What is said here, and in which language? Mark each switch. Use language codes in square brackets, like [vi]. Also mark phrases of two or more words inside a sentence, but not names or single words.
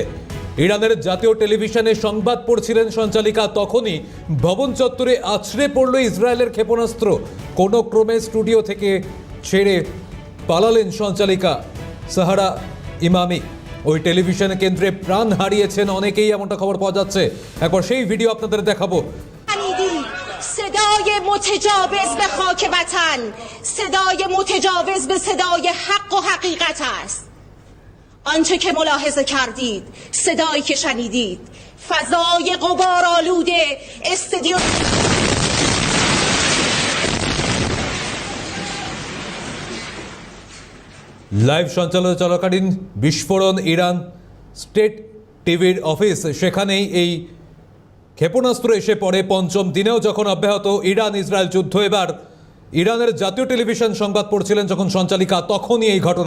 [bn] ইরানের জাতীয় টেলিভিশনে সংবাদ পড়ছিলেন সঞ্চালিকা, তখনই ভবন চত্বরে আছড়ে পড়ল ইসরায়েলের ক্ষেপণাস্ত্র। কোনো ক্রমে স্টুডিও থেকে ছেড়ে পালালেন সঞ্চালিকা সাহারা ইমামি। ওই টেলিভিশন কেন্দ্রে প্রাণ হারিয়েছেন অনেকেই, এমনটা খবর পাওয়া যাচ্ছে। একবার সেই ভিডিও আপনাদের দেখাবো। [fa] صدای متجاوز به خاک وطن، صدای متجاوز به صدای حق و حقیقت است. آنچه که ملاحظه کردید، صدایی که شنیدید، فضای غبارآلوده استودیو [bn] লাইভ সঞ্চালন চলাকালীন বিস্ফোরণ ইরান স্টেট টিভির অফিস, সেখানেই এই ক্ষেপণাস্ত্র এসে পড়ে। পঞ্চম দিনেও যখন অব্যাহত ইরান ইসরায়েল যুদ্ধ, এবার ইরানের জাতীয় টেলিভিশন সংবাদ পড়ছিলেন যখন সঞ্চালিকা, তখনই এই ঘটনা।